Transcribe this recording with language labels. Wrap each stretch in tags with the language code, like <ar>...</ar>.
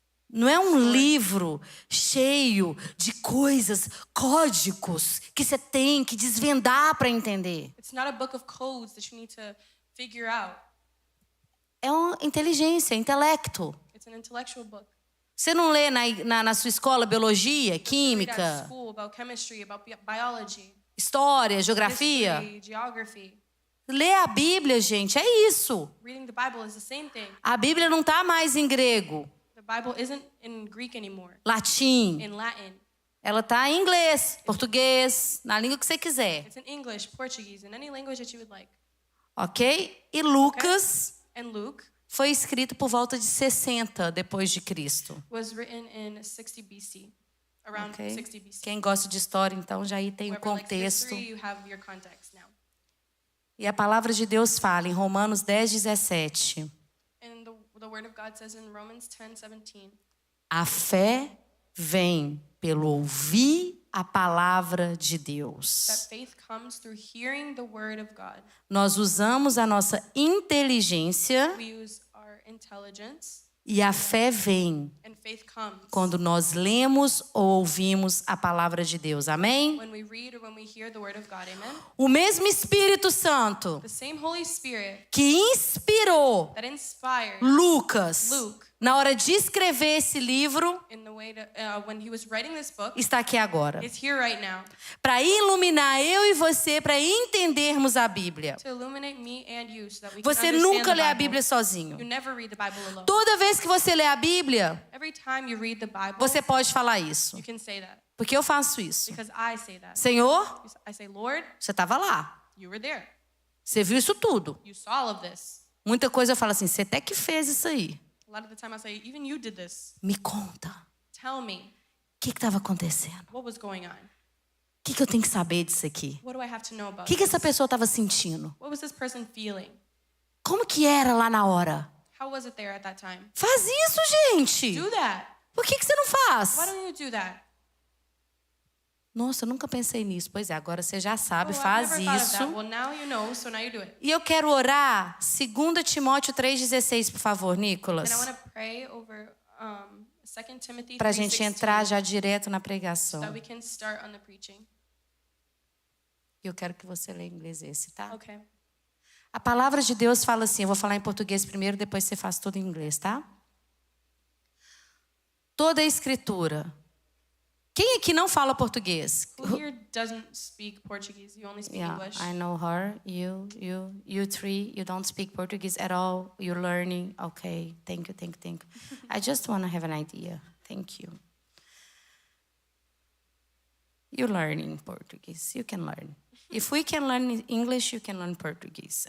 <pt>Não é um livro cheio de coisas, códigos que você tem que desvendar para entender.</pt> <en>it's not a book of codes that you need to figure out.</en> <pt>É uma inteligência, intelecto.</pt> <en>It's an intellectual book.</en> <pt>Você não lê na sua escola biologia,</pt> <en>Read at</en> <pt>química,</pt> <en>school about chemistry, about biology,</en> <pt>história, geografia?</pt> <en>history, geography.</en> <pt>Lê a Bíblia, gente, é isso.</pt> <en>Reading the Bible is the same thing.</en> <pt>A Bíblia não está mais em grego,</pt> <en>The Bible isn't in Greek anymore,</en> <pt>latim.</pt> <en>in Latin.</en> <pt>Ela está em inglês, português, na língua que você quiser,</pt> <en>It's in English, Portuguese, in any language that you would like.</en> <pt>ok? E Lucas</pt> <en>And Luke</en> <pt>foi escrito por volta de 60 depois de Cristo.</pt> <en>was written in 60 BC, around</en> <pt>Ok?</pt> <en>60 BC.</en> <pt>Quem gosta de história, então, já aí tem o</pt> <en>Whoever likes</en> <pt>contexto.</pt> <en>history, you have your context now.</en> <pt>E a palavra de Deus fala em Romanos 10:17.</pt> <en>And the word of God says in Romans 10:17,</en> <pt>A fé vem pelo ouvir a palavra de Deus.</pt> <en>that faith comes through hearing the word of God.</en> <pt>Nós usamos a nossa inteligência</pt> <en>We use our intelligence</en> <pt>E a fé vem</pt> <en>And faith comes</en> <pt>quando nós lemos ou ouvimos a palavra de Deus. Amém?</pt> <en>when we read or when we hear the word of God. Amen.</en> <pt>O mesmo Espírito Santo</pt> <en>The same Holy Spirit</en> <pt>que inspirou</pt> <en>that inspired</en> <pt>Lucas</pt> <en>Luke</en> <pt>na hora de escrever esse livro</pt> <en>in the way to, when he was writing this book</en> <pt>está aqui agora.</pt> <en>is here right now</en> <pt>Para iluminar eu e você, para entendermos a Bíblia.</pt> <en>to illuminate me and you so that we can</en> <pt>Você</pt> <en>understand</en> <pt>nunca</pt> <en>the</en> <pt>lê a</pt> <en>Bible.</en> <pt>Bíblia sozinho.</pt> <en>You never read the Bible alone.</en> <pt>Toda vez que você lê a Bíblia,</pt> <en>Every time you read the Bible,</en> <pt>você pode falar isso.</pt> <en>you can say that</en> <pt>Porque eu faço isso.</pt> <en>because I say that.</en> <pt>Senhor,</pt> <en>I say, Lord,</en> <pt>você estava lá.</pt> <en>you were there.</en> <pt>Você viu isso tudo.</pt> <en>You saw all of this.</en> <pt>Muita coisa eu falo assim, você até que fez isso aí.</pt> <en>A lot of the time I say, even you did this.</en> <pt>Me conta.</pt> <en>Tell me</en> <pt>O que estava acontecendo?</pt> <en>what was going on.</en> <pt>O que eu tenho que saber disso aqui?</pt> <en>What do I have to know</en> <pt>O</pt> <en>about</en> <pt>que</pt> <en>this?</en> <pt>essa pessoa estava sentindo?</pt> <en>What was this person feeling?</en> <pt>Como que era lá na hora?</pt> <en>How was it there at that time?</en> <pt>Faz isso, gente.</pt> <en>Do that.</en> <pt>Por que você não faz?</pt> <en>Why don't you do that?</en> <pt>Nossa, eu nunca pensei nisso. Pois é, agora você já sabe,</pt> <en>Oh, I've</en> <pt>faz</pt> <en>never thought of</en> <pt>isso.</pt> <en>that. Well, now you know, so now you do it.</en> <pt>E eu quero orar 2 Timóteo 3,16, por favor, Nicolas.</pt> <en>And I want to pray over 2 Timothy</en> <pt>Para a gente</pt> <en>3:16</en> <pt>entrar já direto na</pt> <en>so</en> <pt>pregação.</pt> <en>that we can start on the preaching.</en> <pt>E eu quero que você leia em inglês esse, tá?</pt> <en>Okay.</en> <pt>A palavra de Deus fala assim, eu vou falar em português primeiro, depois você faz tudo em inglês, tá? Toda a escritura. Quem aqui não fala português?</pt> <en>Who here doesn't speak Portuguese? You only speak Yeah, English. I know her. You three, you don't speak Portuguese at all. You're learning. Okay, thank you. I just want to have an idea. Thank you. You're learning Portuguese. You can learn. If we can learn English, you can learn Portuguese.</en>